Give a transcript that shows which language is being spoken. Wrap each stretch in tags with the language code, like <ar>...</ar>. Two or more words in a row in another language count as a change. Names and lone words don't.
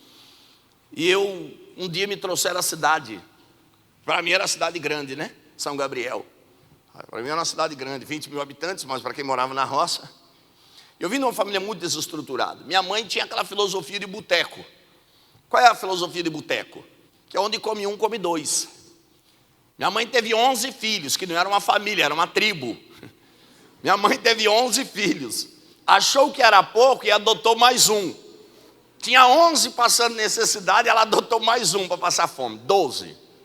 <pt>E um dia me trouxeram à cidade. Para mim era cidade grande, né? São Gabriel. Para mim era uma cidade grande, 20 mil habitantes, mas para quem morava na roça. Eu vim de uma família muito desestruturada. Minha mãe tinha aquela filosofia de boteco. Qual é a filosofia de boteco? Que é onde come um, come dois. Minha mãe teve 11 filhos, que não era uma família, era uma tribo. Minha mãe teve 11 filhos. Achou que era pouco e adotou mais um. Tinha 11 passando necessidade, ela adotou mais um para passar fome, 12.</pt>